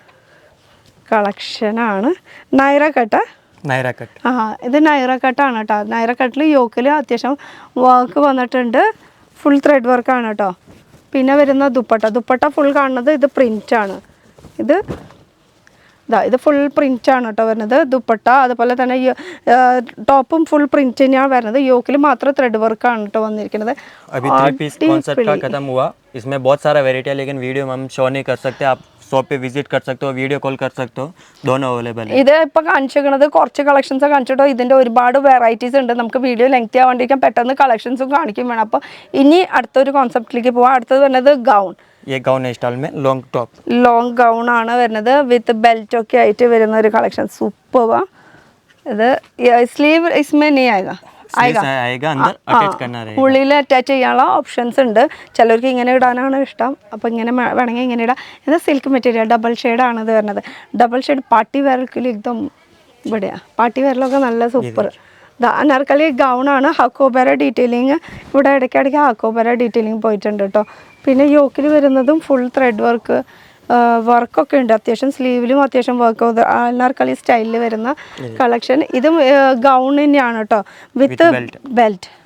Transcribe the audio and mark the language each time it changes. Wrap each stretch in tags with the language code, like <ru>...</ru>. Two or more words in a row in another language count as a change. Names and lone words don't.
<ml>കളക്ഷനാണ് നൈറ കട്ട് ഇത് നൈറ കട്ടാണ് കേട്ടോ നൈറ കട്ടിൽ യോക്കിൽ അത്യാവശ്യം വർക്ക് വന്നിട്ടുണ്ട്</ml> <en>full thread work</en> <ml>കേട്ടോ പിന്നെ വരുന്ന ദുപ്പട്ട ഫുൾ കാണുന്നത് ഇത് പ്രിൻ്റാണ് ഇത്</ml> <en>full print</en> <ml>കേട്ടോ വരുന്നത് ദുപ്പട്ട അതുപോലെ തന്നെ ടോപ്പും</ml> <en>full print</en> <ml>തന്നെയാണ് വരുന്നത് യോക്കിൽ മാത്രം</ml> <en>thread work</en> <ml>കേട്ടോ വന്നിരിക്കുന്നത്</ml> <hi>इसमें बहुत सारा वेराइटी है लेकिन वीडियो में हम शो नहीं कर सकते आप शॉप पे विजिट कर सकते हो</hi> <en>video call</en> <hi>कर सकते हो दोनों अवेलेबल है</hi> <ml>ഇത് ഇപ്പോൾ കാണിച്ചിരിക്കുന്നത് കുറച്ച് കളക്ഷൻസ് കാണിച്ചിട്ടോ ഇതിൻ്റെ ഒരുപാട് വെറൈറ്റീസ് ഉണ്ട് നമുക്ക്</ml> <en>video lengthy</en> <ml>ആവാണ്ടിരിക്കാൻ പെട്ടെന്ന് കളക്ഷൻസും കാണിക്കും വേണം അപ്പോൾ ഇനി അടുത്തൊരു കോൺസെപ്റ്റിലേക്ക് പോവാം അടുത്തത് വരുന്നത് ഗൗൺ</ml> <hi>ये</hi> <en>gown style</en> <hi>में</hi> <en>long gown</en> <ml>ആണ് വരുന്നത്</ml> <en>with belt</en> <ml>ഒക്കെ ആയിട്ട് വരുന്ന ഒരു കളക്ഷൻ സൂപ്പർ ഇത് സ്ലീവ്</ml> <hi>इसमें नहीं आएगा</hi> <ml>ഉള്ളിൽ അറ്റാച്ച് ചെയ്യാനുള്ള ഓപ്ഷൻസ് ഉണ്ട് ചിലർക്ക് ഇങ്ങനെ ഇടാനാണ് ഇഷ്ടം അപ്പോൾ ഇങ്ങനെ വേണമെങ്കിൽ ഇങ്ങനെ ഇടാം ഇത്</ml> <en>silk material double shade</en> <ml>ഇത് വരുന്നത്</ml> <en>double shade party wear</en> <ml>ഇതും ഇവിടെയാണ്</ml> <en>party wear</en> <ml>നല്ല സൂപ്പർ അനാർക്കലി ഗൗണാണ് ഹക്കോബര ഡീറ്റെയിലിങ് ഇവിടെ ഇടയ്ക്കിടയ്ക്ക് ഹക്കോബര ഡീറ്റെയിലിങ് പോയിട്ടുണ്ട് കേട്ടോ പിന്നെ യോക്കിൽ വരുന്നതും</ml> <en>full thread work</en> <ml>ഉണ്ട് അത്യാവശ്യം സ്ലീവിലും അത്യാവശ്യം വർക്ക് അനാർക്കലി സ്റ്റൈലിൽ വരുന്ന കളക്ഷൻ ഇതും ഗൗൺ തന്നെയാണ് കേട്ടോ</ml> <en>with belt</en>